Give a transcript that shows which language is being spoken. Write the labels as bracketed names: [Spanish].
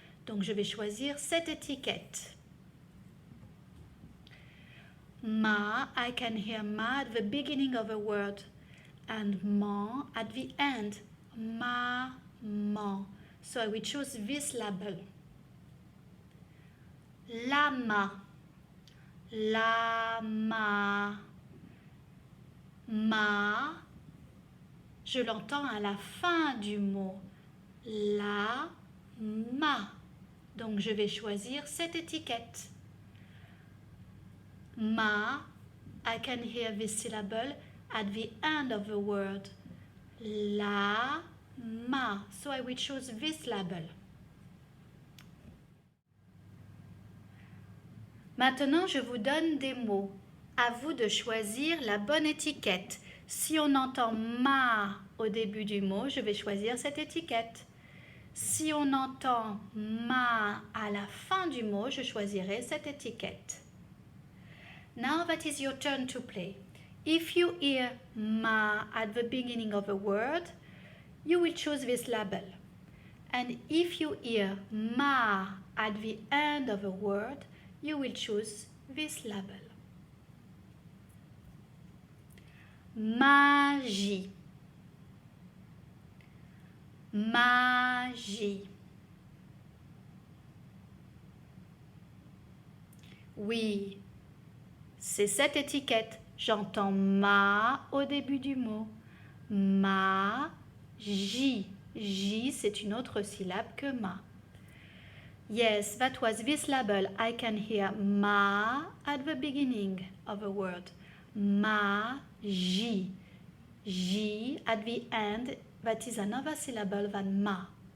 [French] Donc, je vais choisir cette étiquette. [English] Ma, I can hear ma at the beginning of a word and man at the end. Maman. So I will choose this label. [French] Lama. Lama. Ma. Je l'entends à la fin du mot. La. Ma. Donc je vais choisir cette étiquette. [English] Ma, I can hear this syllable at the end of the word. La, ma. So I will choose this label. [French] Maintenant, je vous donne des mots. À vous de choisir la bonne étiquette. Si on entend ma au début du mot, je vais choisir cette étiquette. Si on entend ma à la fin du mot, je choisirai cette étiquette. [English] Now that is your turn to play. If you hear ma at the beginning of a word, you will choose this label. And if you hear ma at the end of a word, you will choose this label. [French] Magie. Magie. Oui, c'est cette étiquette. J'entends ma au début du mot. Ma, J. J, c'est une autre syllabe que ma. [English] Yes, that was this label. I can hear ma at the beginning of a word. Ma, J. J at the end, that is another syllable than ma.